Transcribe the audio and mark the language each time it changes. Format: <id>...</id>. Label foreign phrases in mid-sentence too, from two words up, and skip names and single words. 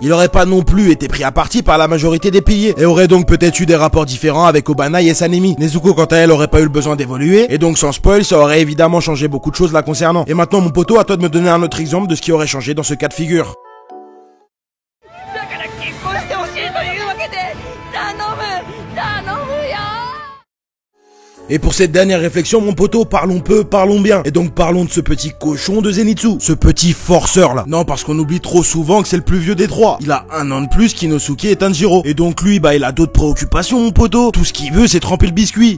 <fr>Il aurait pas non plus été pris à partie par la majorité des piliers. Et aurait donc peut-être eu des rapports différents avec Obanai et Sanemi. Nezuko quant à elle aurait pas eu le besoin d'évoluer, et donc sans spoil ça aurait évidemment changé beaucoup de choses la concernant. Et maintenant mon poteau, à toi de me donner un autre exemple de ce qui aurait changé dans ce cas de figure.</fr> <ja>しいというわけで頼むよ。</ja> <fr>Et pour cette dernière réflexion, mon poteau, parlons peu, parlons bien. Et donc parlons de ce petit cochon de Zenitsu, ce petit forceur là. Non, parce qu'on oublie trop souvent que c'est le plus vieux des trois. Il a 1 an de plus qu'Inosuke et Tanjiro. Et donc lui, il a d'autres préoccupations, mon poteau. Tout ce qu'il veut, c'est tremper le biscuit.</fr>